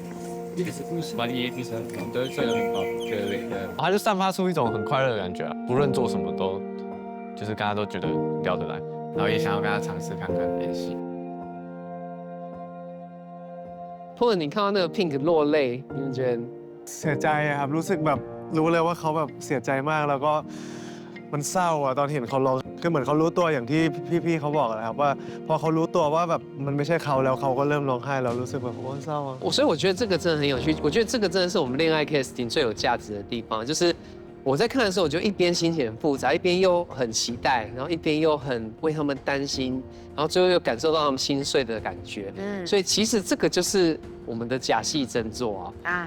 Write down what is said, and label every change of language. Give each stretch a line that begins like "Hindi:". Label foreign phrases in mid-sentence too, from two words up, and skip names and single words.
Chinese: 蛮也挺成功的，这个很好，对。他就散发出一种很快乐的感觉啊，不论做什么都，就是大家都觉得聊得来，然后也想要跟他尝試看看练习。或者你看到那个 Pink 落泪，你们觉得？
Thai: เสียใจอะครับรู้สึกแบบรู้เลยว่าเขาแบบเสียใจมากแล้วก็มันเศร้าอะตอนเห็นเขาร้องคือเหมือนเขารู้ตัวอย่างที่พี่ๆเขาบอกนะครับว่าพอเขารู้ตัวว่าแบบมันไม่ใช่เขาแล้วเขาก็เริ่มร้องไห้แล้วรู้สึกแบบโอ้เศร้าอะ
Chinese: 所以我觉得这个真的很有趣，我觉得这个真的是我们恋爱 casting 最有价值的地方，就是我在看的时候，我就一边心情很复杂，一边又很期待，然后一边又很为他们担心，然后最后又感受到他们心碎的感觉。所以其实这个就是我们的假戏真做啊。